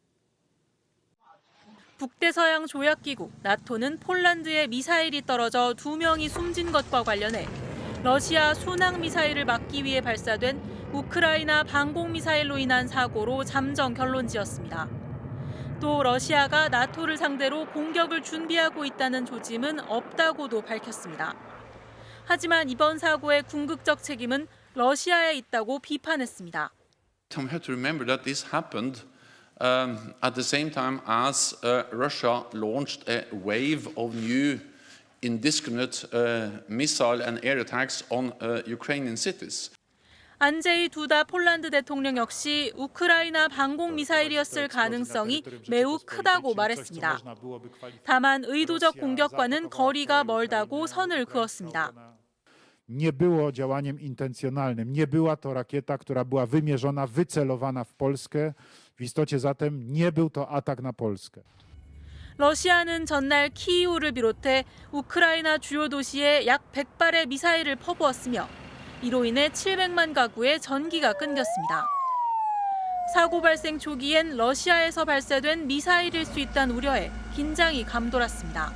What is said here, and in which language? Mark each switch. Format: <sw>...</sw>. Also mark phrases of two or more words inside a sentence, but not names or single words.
<ko>북대서양 조약기구 나토는 폴란드에 미사일이 떨어져 2명이 숨진 것과 관련해 러시아 순항 미사일을 막기 위해 발사된 우크라이나 방공 미사일로 인한 사고로 잠정 결론지었습니다. 또 러시아가 나토를 상대로 공격을 준비하고 있다는 조짐은 없다고도 밝혔습니다. 하지만 이번 사고의 궁극적 책임은 러시아에 있다고 비판했습니다.</ko> <en>We have to remember that this happened at the same time as Russia launched a wave of new indiscriminate missile and air attacks on Ukrainian cities.</en> <ko>안제이 두다 폴란드 대통령 역시 우크라이나 방공 미사일이었을 가능성이 매우 크다고 말했습니다. 다만 의도적 공격과는 거리가 멀다고 선을 그었습니다.</ko> <pl>Nie było działaniem intencjonalnym. Nie była to rakieta, która była wymierzona, wycelowana w Polskę. W istocie zatem nie był to atak na Polskę.</pl> <ko>러시아는 전날 키이우를 비롯해 우크라이나 주요 도시에 약 100발의 미사일을 퍼부었으며 이로 인해 700만 가구의 전기가 끊겼습니다. 사고 발생 초기엔 러시아에서 발사된 미사일일 수 있다는 우려에 긴장이 감돌았습니다.</ko>